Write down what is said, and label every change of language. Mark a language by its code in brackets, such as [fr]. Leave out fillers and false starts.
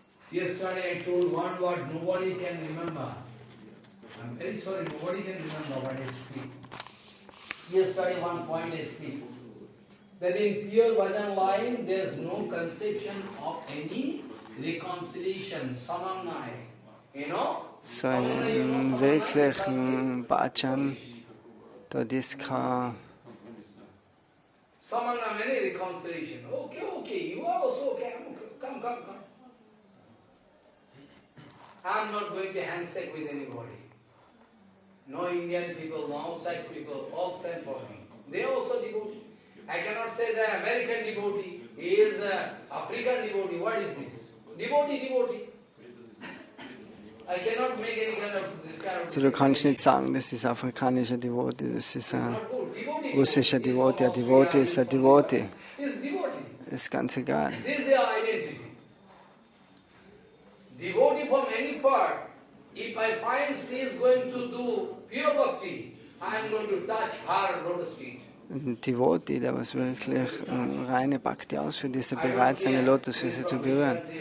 [en] Yesterday I told one word, nobody can remember. I'm very sorry, nobody can remember what I speak. Yesterday one point I speak. That in pure bhajan line, there is no conception of any reconciliation, samanai. You know? [de] So in wirklichen Bhajan, dort ist kein [en] Samana, many reconciliation. Okay, you are also okay. Come. I'm not going to handshake with anybody. No Indian people, no outside people, all sent for me. They are also devotee. I cannot say the American devotee, he is an African devotee. What is this? Devotee. I cannot make any kind of this kind of... [de] So, du kannst nicht sagen, das ist afrikanischer Devotee, das ist ein russischer Devotee. Ein Devotee ist ein Devotee. Das ist ganz egal. [en] This is your identity. Devotee from any part. If I find she is going to do pure bhakti, I am going to touch her lotus feet. [de] Ein Devotee, der was wirklich reine Bhakti ausführt, ist bereit, seine Lotusfüße zu berühren.